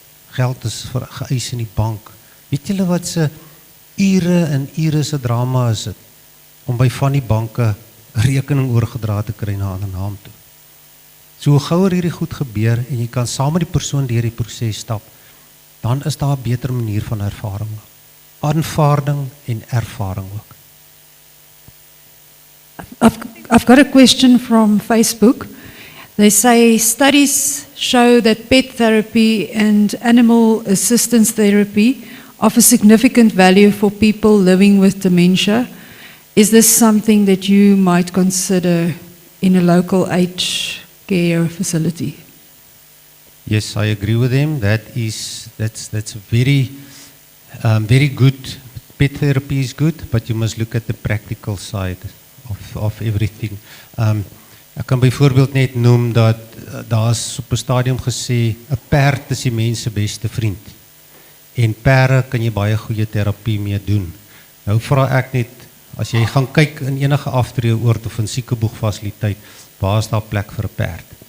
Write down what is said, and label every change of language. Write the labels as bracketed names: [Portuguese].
[Afrikaans] Geld is geëis in die bank. Weet julle wat se ure en ure se drama is dit om by van die banke 'n rekening oorgedra te kry na 'n ander naam toe. So hoe gouer hierdie goed gebeur en jy kan saam met die persoon deur die proses stap, dan is daar 'n beter manier van ervaring. Aanvaarding en ervaring ook. [English] I've got a question from Facebook. They say studies show that pet therapy and animal assistance therapy offer significant value for people living with dementia. Is this something that you might consider in a local aged care facility? Yes, I agree with him. That's very good. Pet therapy is good, but you must look at the practical side of everything. [Afrikaans] Ek kan byvoorbeeld net noem dat daar's op 'n stadium gesê 'n perd is die mens se beste vriend. En perde kan jy baie goeie terapie mee doen. Nou vra ek net, as jy gaan kyk in enige aftreeoord of in siekeboegfasiliteit, waar is daar plek vir 'n perd?